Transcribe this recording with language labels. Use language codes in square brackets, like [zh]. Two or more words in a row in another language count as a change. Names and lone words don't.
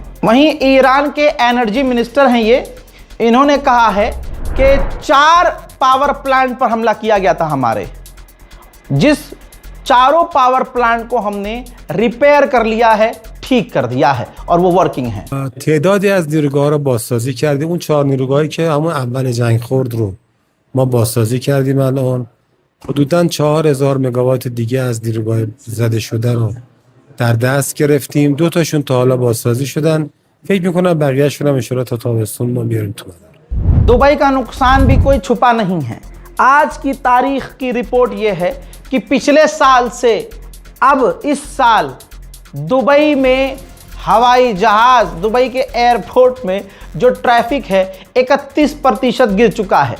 [hi] वहीं ईरान के एनर्जी मिनिस्टर हैं इन्होंने कहा है कि 4 [en] power plant [hi] पर हमला किया गया था हमारे, जिस चारों [en] power plant [hi] को हमने रिपेयर कर लिया है, ठीक कर दिया है और वो वर्किंग है। [fa] تعدادی از نیروگاه‌ها رو بازسازی کردیم. اون 4 نیروگاهی که همون اول جنگ خورد رو ما بازسازی کردیم. الان حدوداً 4000 مگاوات دیگه از نیروگاه زده شده رو در دست گرفتیم. 2 تاشون تا حالا بازسازی شدن. فکر می‌کنم بقیه‌شون هم [ar] ان شاءالله [fa] تا تابستون ما بیاریم تو مدار. [hi] दुबई का नुकसान भी कोई छुपा नहीं है। आज की तारीख की रिपोर्ट यह है कि पिछले साल से अब इस साल दुबई में हवाई जहाज, दुबई के एयरपोर्ट में जो ट्रैफिक है 31% गिर चुका है।